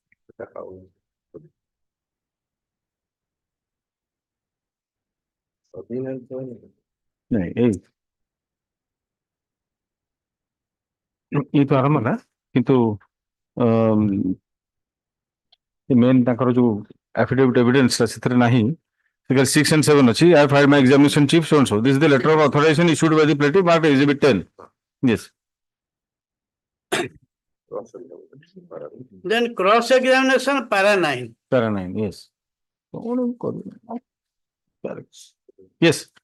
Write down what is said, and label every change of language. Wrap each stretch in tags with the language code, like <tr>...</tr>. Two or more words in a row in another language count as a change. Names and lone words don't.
<or>ନାଇଁ ଏଇ ତ ଆରମ୍ଭ ହେଲା କିନ୍ତୁ ମେନ୍ ତାଙ୍କର ଯୋଉ</or> <en>affidavit evidence</en> <or>ସେଥିରେ ନାହିଁ</or> <en>6 and 7 ଅଛି I filed my examination chief so and so this is the letter of authorization issued by the plaintiff marked exhibit 10 yes then cross examination para 9 yes yes</en>